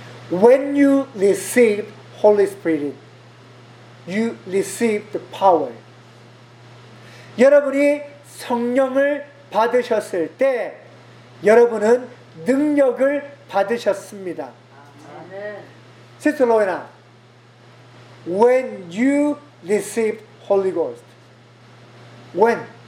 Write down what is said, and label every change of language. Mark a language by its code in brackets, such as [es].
[en] When you receive Holy Spirit, you receive the power. [ko] 여러분이 성령을 받으셨을 때 여러분은 능력을 받으셨습니다. 아멘. [en] Sister Lorena, when you receive Holy Ghost, when?